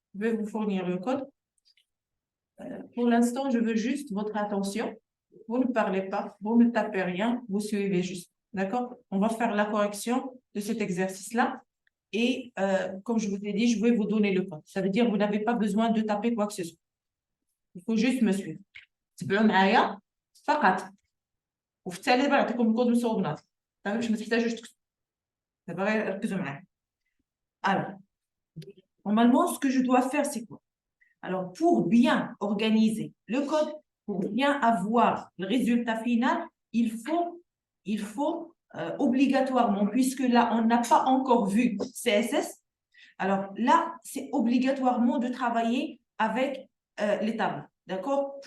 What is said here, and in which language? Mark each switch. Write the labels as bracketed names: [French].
[French] Je vais vous fournir le code. Pour l'instant, je veux juste votre attention. Vous ne parlez pas, vous ne tapez rien, vous suivez juste, d'accord? On va faire la correction de cet exercice-là. Et comme je vous ai dit, je vais vous donner le code. Ça veut dire que vous n'avez pas besoin de taper quoi que ce soit. Il faut juste me suivre. [Arabic] تبعوا معايا فقط وفي التالي دابا نعطيكم الكود مصوبنات صافي باش ما تحتاجوش تكتبوا دابا غير ركزوا معايا. [French] Alors, normalement, ce que je dois faire, c'est quoi? Alors, pour bien organiser le code, pour bien avoir le résultat final, il faut obligatoirement, puisque là, on n'a pas encore vu CSS, alors là, c'est obligatoirement de travailler avec les tables, d'accord?